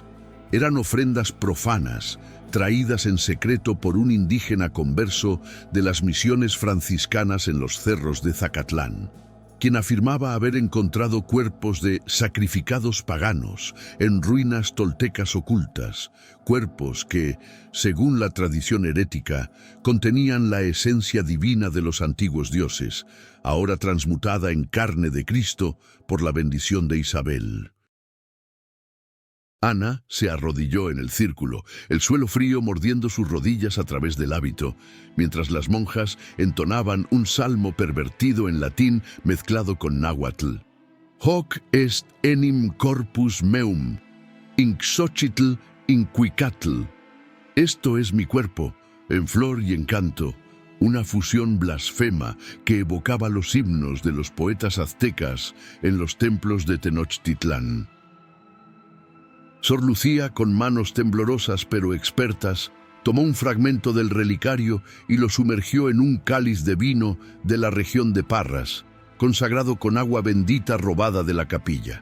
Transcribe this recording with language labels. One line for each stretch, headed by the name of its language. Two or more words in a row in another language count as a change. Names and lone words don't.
Spanish: Eran ofrendas profanas, traídas en secreto por un indígena converso de las misiones franciscanas en los cerros de Zacatlán, quien afirmaba haber encontrado cuerpos de sacrificados paganos en ruinas toltecas ocultas, cuerpos que, según la tradición herética, contenían la esencia divina de los antiguos dioses, ahora transmutada en carne de Cristo por la bendición de Isabel. Ana se arrodilló en el círculo, el suelo frío mordiendo sus rodillas a través del hábito, mientras las monjas entonaban un salmo pervertido en latín mezclado con náhuatl.
Latin: Hoc est enim corpus meum,
Nahuatl languages: inxochitl incuicatl.
Spanish: Esto es mi cuerpo, en flor y en canto, una fusión blasfema que evocaba los himnos de los poetas aztecas en los templos de Tenochtitlán. Sor Lucía, con manos temblorosas pero expertas, tomó un fragmento del relicario y lo sumergió en un cáliz de vino de la región de Parras, consagrado con agua bendita robada de la capilla.